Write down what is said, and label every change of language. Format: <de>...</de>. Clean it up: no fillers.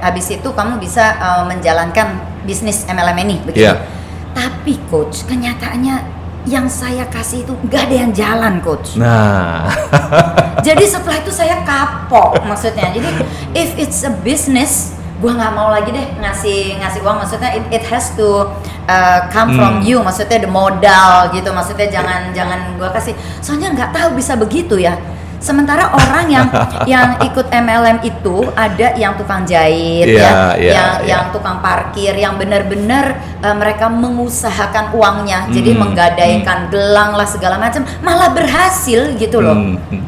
<id>Habis itu kamu bisa menjalankan bisnis MLM ini, begitu. Tapi Coach, kenyataannya yang saya kasih itu nggak ada yang jalan, Coach. Nah, jadi setelah itu saya kapok, maksudnya. Jadi</id> <en>if it's a business,</en> <id>gua nggak mau lagi deh ngasih uang. Maksudnya</id> <en>it has to come from you.</en> <id>Maksudnya the modal gitu. Maksudnya jangan gua kasih. Soalnya nggak tahu bisa begitu ya. Sementara orang yang ikut MLM itu ada yang tukang jahit, yang tukang parkir, yang benar-benar mereka mengusahakan uangnya, jadi menggadaikan gelang lah segala macam, malah berhasil gitu loh.</id>